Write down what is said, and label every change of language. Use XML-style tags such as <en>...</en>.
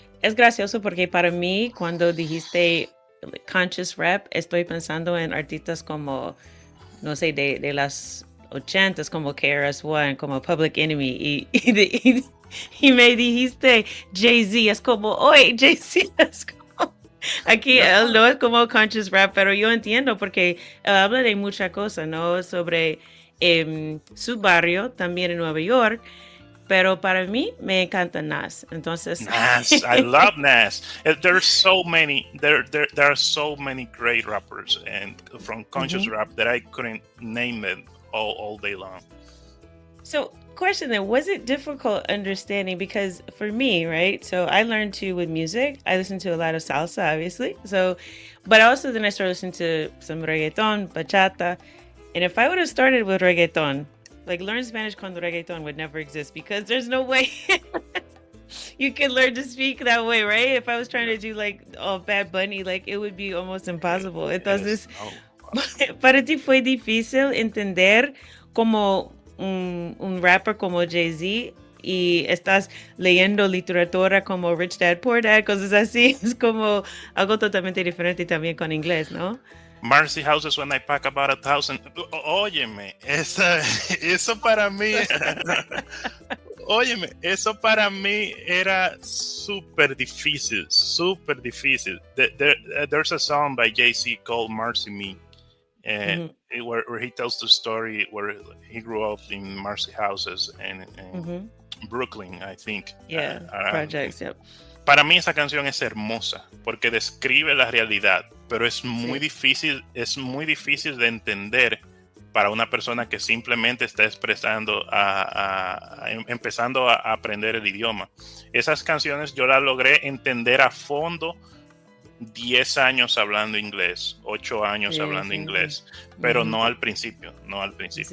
<es>Es gracioso porque para mí cuando dijiste conscious rap, estoy pensando en artistas como, no sé, de las 80s, como KRS-One, como Public Enemy, y me dijiste Jay-Z, es como, oye, Jay-Z es como, aquí él no es como conscious rap, pero yo entiendo porque él habla de muchas cosas, ¿no? Sobre su barrio, también en Nueva York, pero para mí me encanta Nas, entonces...</es> <en>Nas, I love Nas. There's so many, there are so many great rappers and from conscious rap that I couldn't name them all day long. So, question then, was it difficult understanding? Because for me, right, so I learned to with music, I listen to a lot of salsa, obviously. So, but also then I started listening to some reggaeton, bachata. And if I would have started with reggaeton, like learn Spanish cuando reggaeton would never exist because there's no way you can learn to speak that way, right? If I was trying to do like Bad Bunny, like it would be almost impossible.</en> <es>Entonces, para ti fue difícil entender como un rapper como Jay-Z y estás leyendo literatura como Rich Dad, Poor Dad, cosas así. Es como algo totalmente diferente también con inglés, ¿no? Marcy Houses When I Pack About 1,000. Óyeme, eso para mí. Óyeme, eso para mí era súper difícil, súper difícil.</es> <en>There's a song by Jay-Z called Marcy Me, where he tells the story where he grew up in Marcy Houses in Brooklyn, I think. Yeah, projects, yep.</en> <es>Para mí esa canción es hermosa porque describe la realidad, pero es muy difícil de entender para una persona que simplemente está empezando a aprender el idioma. Esas canciones yo las logré entender a fondo 10 años hablando inglés, 8 años hablando inglés, pero no al principio. Sí.</es>